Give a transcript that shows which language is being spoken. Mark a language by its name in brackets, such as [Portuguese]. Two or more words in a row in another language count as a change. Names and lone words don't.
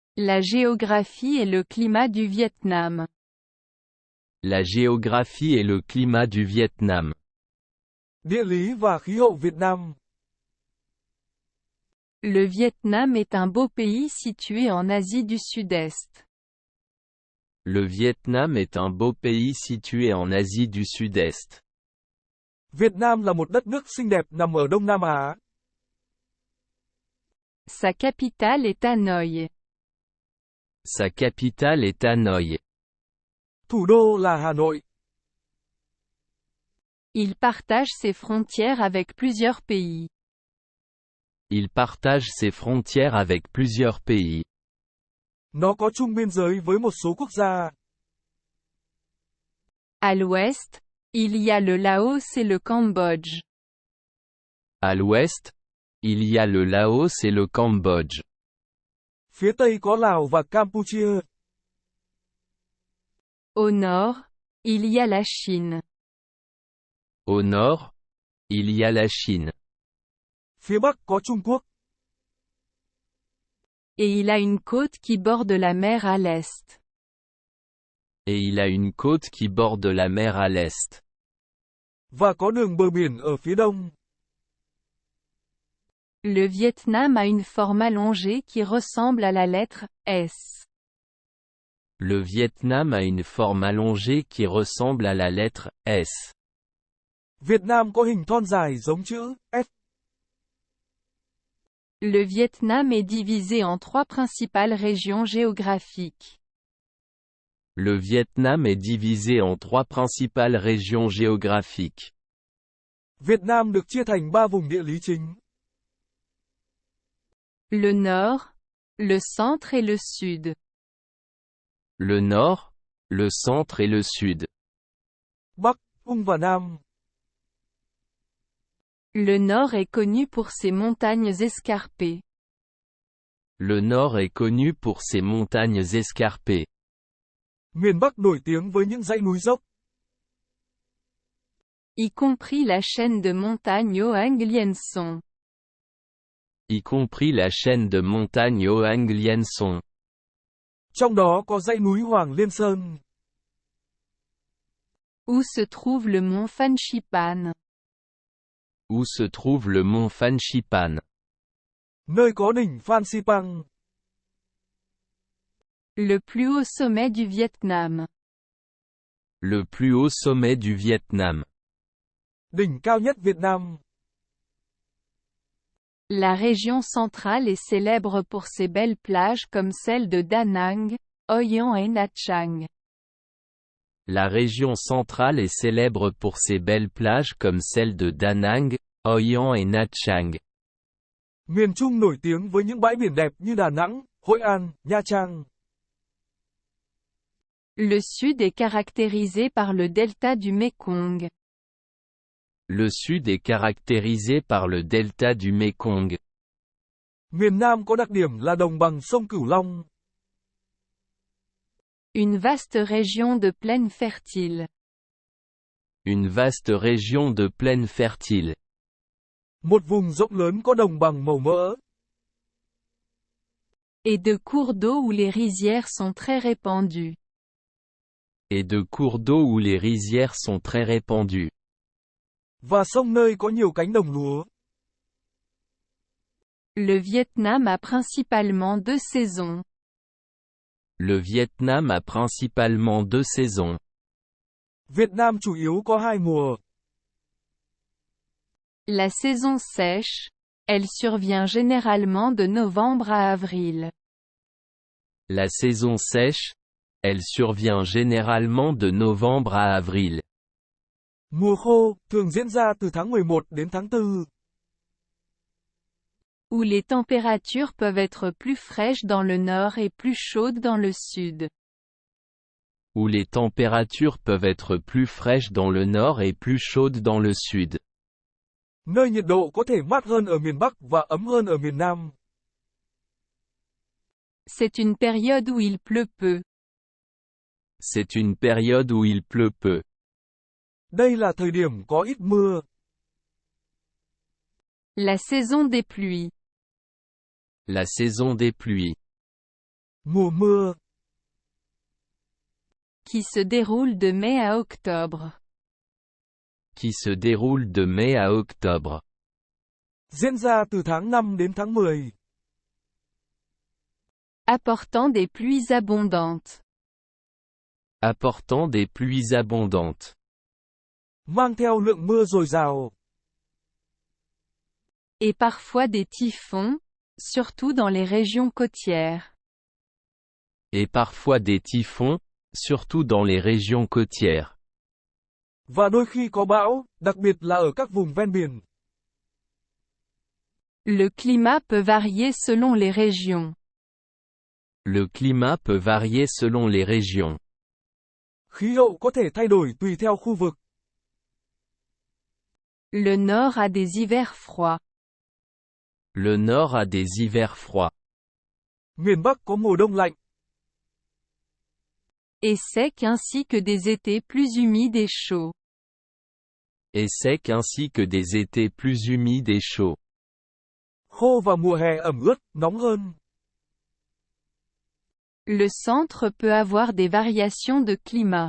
[French] La géographie et le climat du Vietnam. La géographie et le climat du Vietnam. [Vietnamese] Địa lý và khí hậu Việt Nam. [French] Le Vietnam est un beau pays situé en Asie du Sud-Est. Le Vietnam est un beau pays situé en Asie du Sud-Est. [Vietnamese] Việt Nam là một đất nước xinh đẹp nằm ở Đông Nam Á. [French] Sa capitale est Hanoï. Sa capitale est Hanoï. [Vietnamese] Thủ đô là Hà Nội. [French] Il partage ses frontières avec plusieurs pays. Il partage ses frontières avec plusieurs pays. [Vietnamese] Nó có chung biên giới với một số quốc gia. [French] À l'ouest, il y a le Laos et le Cambodge. À l'ouest, il y a le Laos et le Cambodge. [Vietnamese] Phía Tây có Lào và Campuchia. [French] Au nord, il y a la Chine. Au nord, il y a la Chine. [Vietnamese] Phía Bắc có Trung Quốc. [French] Et il a une côte qui borde la mer à l'est. Et il a une côte qui borde la mer à l'est. [Vietnamese] Và có đường bờ biển ở phía đông. [French] Le Vietnam a une forme allongée qui ressemble à la lettre S. Le Vietnam a une forme allongée qui ressemble à la lettre S. [Vietnamese] Việt Nam có hình thon dài giống chữ S. [French] Le Vietnam est divisé en trois principales régions géographiques. Le Vietnam est divisé en trois principales régions géographiques. [Vietnamese] Việt Nam được chia thành 3 vùng địa lý chính. [French] Le nord, le centre et le sud. Le nord, le centre et le sud. [Vietnamese] Bắc, Trung và Nam. [French] Le nord est connu pour ses montagnes escarpées. Le nord est connu pour ses montagnes escarpées. [Vietnamese] Miền Bắc nổi tiếng với những dãy núi dốc. [French] Y compris la chaîne de montagnes Hoang Lien Son. Y compris la chaîne de montagnes Hoang Lien Son. [Vietnamese] Trong đó có dãy núi Hoàng Liên Sơn. [French] Où se trouve le mont Phan Xipan. Où se trouve le mont Phan Xipan. [Vietnamese] Nơi có đỉnh Phan Xipang. [French] Le plus haut sommet du Vietnam. Le plus haut sommet du Vietnam. [Vietnamese] Đỉnh cao nhất Việt Nam. [French] La région centrale est célèbre pour ses belles plages comme celle de Da Nang, Hoi An et Nha Trang. La région centrale est célèbre pour ses belles plages comme celles de Da Nang, Hoi An et Nha Trang. [Vietnamese] Miền Trung nổi tiếng với những bãi biển đẹp như Đà Nẵng, Hội An, Nha Trang. [French] Le sud est caractérisé par le delta du Mekong. Le sud est caractérisé par le delta du Mekong. [Vietnamese] Miền Nam có đặc điểm là đồng bằng sông Cửu Long. [French] Une vaste région de plaines fertiles. Une vaste région de plaines fertiles. [Vietnamese] Một vùng rộng lớn có đồng bằng màu mỡ. [French] Et de cours d'eau où les rizières sont très répandues. Et de cours d'eau où les rizières sont très répandues. [Vietnamese] Và sông nơi có nhiều cánh đồng lúa. [French] Le Vietnam a principalement deux saisons. Le Vietnam a principalement deux saisons. [Vietnamese] Việt Nam chủ yếu có 2 mùa. [French] La saison sèche, elle survient généralement de novembre à avril. La saison sèche, elle survient généralement de novembre à avril. [Vietnamese] Mùa khô, thường diễn ra từ tháng 11 đến tháng 4. [French] Où les températures peuvent être plus fraîches dans le nord et plus chaudes dans le sud. Où les températures peuvent être plus fraîches dans le nord et plus chaudes dans le sud. [Vietnamese] Nơi nhiệt độ có thể mát hơn ở miền Bắc và ấm hơn ở miền Nam. [French] C'est une période où il pleut peu. C'est une période où il pleut peu. [Vietnamese] Đây là thời điểm có ít mưa. [French] La saison des pluies. La saison des pluies. [Vietnamese] Mùa mưa. [French] Qui se déroule de mai à octobre. Qui se déroule de mai à octobre. [Vietnamese] Diễn ra từ tháng 5 đến tháng 10. [French] Apportant des pluies abondantes. Apportant des pluies abondantes. [Vietnamese] Mang theo lượng mưa dồi dào. [French] Et parfois des typhons, surtout dans les régions côtières. Et parfois des typhons, surtout dans les régions côtières. [Vietnamese] Và đôi khi có bão, đặc biệt là ở các vùng ven biển. [French] Le climat peut varier selon les régions. Le climat peut varier selon les régions. [Vietnamese] Khí hậu có thể thay đổi tùy theo khu vực. [French] Le nord a des hivers froids. Le nord a des hivers froids. [Vietnamese] Miền Bắc có mùa đông lạnh. [French] Et secs ainsi que des étés plus humides et chauds. Et secs ainsi que des étés plus humides et chauds. [Vietnamese] Khô và mùa hè ẩm ướt, nóng hơn. [French] Le centre peut avoir des variations de climat.